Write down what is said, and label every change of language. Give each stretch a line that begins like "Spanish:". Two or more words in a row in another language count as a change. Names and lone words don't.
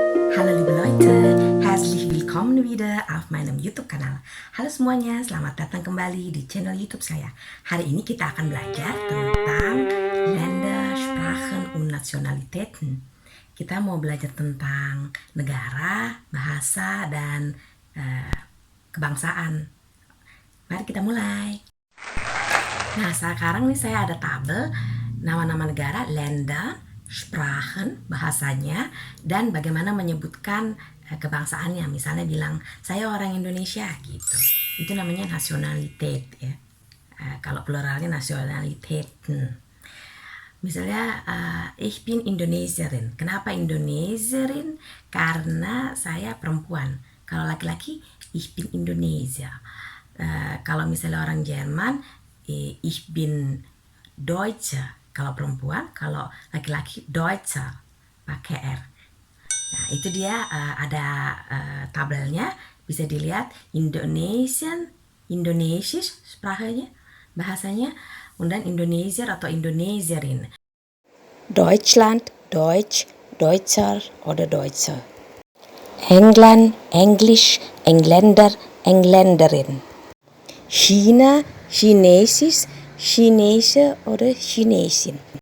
German: Hallo liebe Leute, herzlich willkommen wieder auf meinem YouTube-Kanal.
Indonesian: Halo semuanya, selamat datang kembali di channel YouTube saya. Hari ini kita akan belajar tentang
German: Länder, Sprachen und Nationalitäten.
Indonesian: Kita mau belajar tentang negara, bahasa, dan kebangsaan. Mari kita mulai. Nah, sekarang nih saya ada tabel nama-nama negara, Länder, Sprachen, bahasanya, dan bagaimana menyebutkan kebangsaannya. Misalnya bilang, saya orang Indonesia, gitu. Itu namanya nationalität, ya. Kalau pluralnya Nationalitäten. Misalnya,
German: ich bin Indonesierin.
Indonesian: Kenapa Indonesierin? Karena saya perempuan. Kalau laki-laki,
German: ich bin Indonesia.
Indonesian: Kalau misalnya orang Jerman,
German: ich bin Deutsche.
Indonesian: Kalau perempuan, kalau laki-laki Deutscher pakai R. Nah, itu dia ada tabelnya, bisa dilihat Indonesian,
German: Indonesisch sprachnya,
Indonesian: bahasanya, dan Indonesier atau Indonesierin.
German: Deutschland, Deutsch, Deutscher oder Deutscher. England, Englisch, Engländer, Engländerin. China, Chinesisch, Chinese oder Chinesin.